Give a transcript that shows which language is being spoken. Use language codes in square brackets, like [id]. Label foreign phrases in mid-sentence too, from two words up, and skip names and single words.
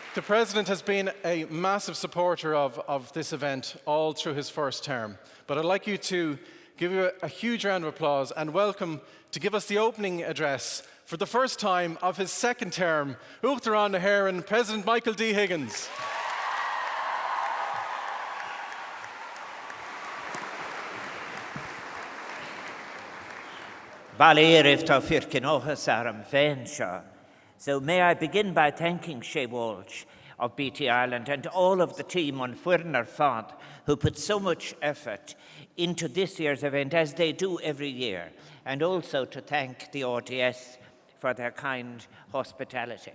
[en] The President has been a massive supporter of this event all through his first term. But I'd like you to give you a huge round of applause and welcome to give us the opening address for the first time of his second term, [ga] Uachtar an na hÉireann, [en] President Michael D. Higgins. So may I begin by thanking Shea Walsh of BT Ireland and all of the team on Fuirnar Fad who put so much effort into this year's event, as they do every year, and also to thank the RDS for their kind hospitality.